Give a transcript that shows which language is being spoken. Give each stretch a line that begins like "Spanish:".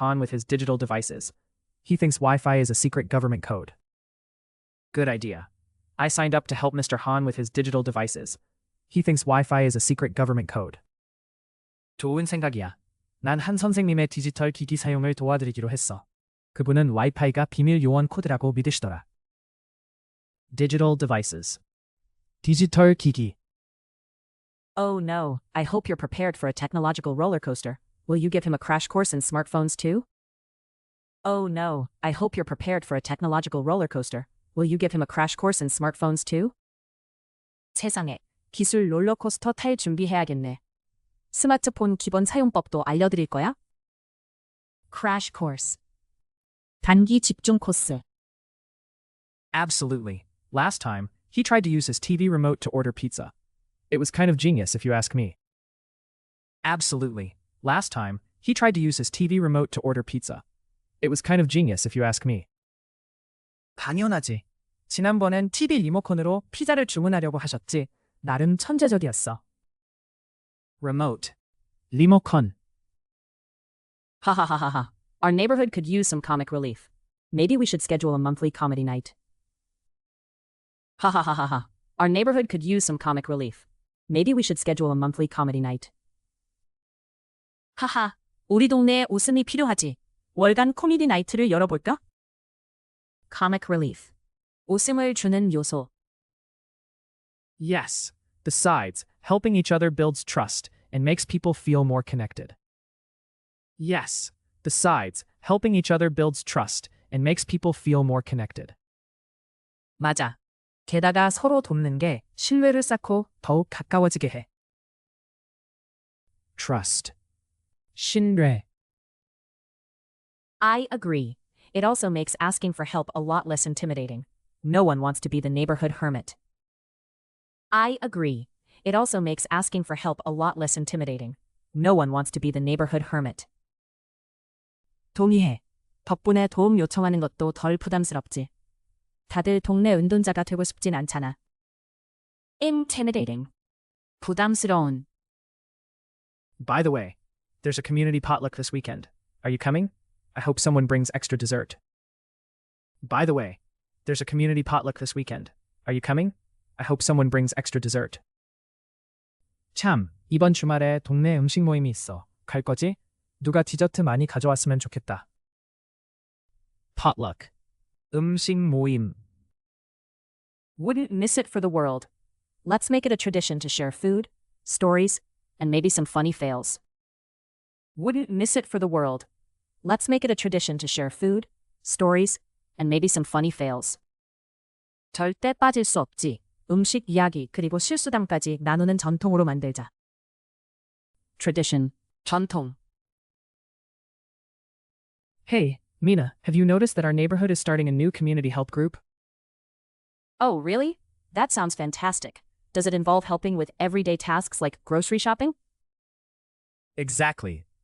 English: Han with his digital devices. He thinks Wi-Fi is a secret government code. Good idea. I signed up to help Mr. Han with his digital devices. He thinks Wi-Fi is a secret government code.
Korean: 좋은 생각이야. 난 한 선생님의 디지털 기기 사용을 도와드리기로 했어. 그분은 와이파이가 비밀 요원 코드라고 믿으시더라. Digital devices. 디지털 기기.
English: Oh no, I hope you're prepared for a technological roller coaster. Will you give him a crash course in smartphones too? Oh no, I hope you're prepared for a technological roller coaster. Will you give him a crash course in smartphones too?
Korean: 세상에, 기술 롤러코스터 탈 준비해야겠네. 스마트폰 기본 사용법도 알려드릴 거야? Crash course. 단기 집중 코스.
English: Absolutely. Last time, he tried to use his TV remote to order pizza. It was kind of genius if you ask me. Absolutely. Last time, he tried to use his TV remote to order pizza. It was kind of genius if you ask me.
Korean: 당연하지. 지난번엔 TV 리모컨으로 피자를 주문하려고 하셨지. 나름 천재적이었어.
English: Remote. 리모컨. Hahaha. Our neighborhood could use some comic relief. Maybe we should schedule a monthly comedy night. Hahaha. Our neighborhood could use some comic relief. Maybe we should schedule a monthly comedy night.
Korean: 하하, 우리 동네에 웃음이 필요하지. 월간 코미디 나이트를 열어볼까? Comic relief. 웃음을 주는 요소.
English: Yes. Besides, helping each other builds trust and makes people feel more connected. Yes. Besides, helping each other builds trust and makes people feel more connected.
Korean: 맞아. 게다가 서로 돕는 게 신뢰를 쌓고 더욱 가까워지게 해.
English: Trust.
Korean: 신뢰.
English: I agree. It also makes asking for help a lot less intimidating. No one wants to be the neighborhood hermit. I agree. It also makes asking for help a lot less intimidating. No one wants to be the neighborhood hermit.
Korean: 동의해. 덕분에 도움 요청하는 것도 덜 부담스럽지. 다들 동네 은둔자가 되고 싶진 않잖아.
English: Intimidating. 부담스러운. By the way, there's a community potluck this weekend. Are you coming? I hope someone brings extra dessert. By the way, there's a community potluck this weekend. Are you coming? I hope someone brings extra dessert.
Korean: 참, 이번 주말에 동네 음식 모임이 있어. 갈 거지? 누가 디저트 많이 가져왔으면 좋겠다.
English: Potluck. 음식 모임. Wouldn't miss it for the world. Let's make it a tradition to share food, stories, and maybe some funny fails. Wouldn't miss it for the world. Let's make it a tradition to share food, stories, and maybe some funny fails.
Korean: 절대 빠질 수 없지. 음식 이야기 그리고 실수담까지 나누는 전통으로 만들자.
English: Tradition. 전통. Hey, Mina, have you noticed that our neighborhood is starting a new community help group? Oh, really? That sounds fantastic. Does it involve helping with everyday tasks like grocery shopping? Exactly.